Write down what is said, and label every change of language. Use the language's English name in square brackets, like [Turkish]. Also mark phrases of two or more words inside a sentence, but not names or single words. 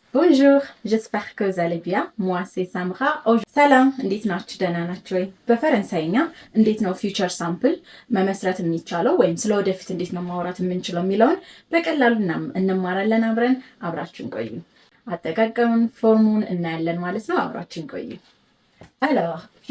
[French] Bonjour, j'espère que vous allez bien. Moi, c'est Samra. [Amharic] ሰላም እንዴት ናችሁ? ደህና ናችሁ ወይ? በፈረንሳይኛ እንዴት ነው [English] future simple [Amharic] መመስረት የሚቻለው ወይም ስለ ወደፊት እንዴት ነው ማውራት የምንችለው የሚለውን በቀላሉ እንማራለን። አብራችሁን ቆዩ። አጠቃቀሙን ፎርሙን እናያለን ማለት ነው። አብራችሁን ቆዩ። Alors,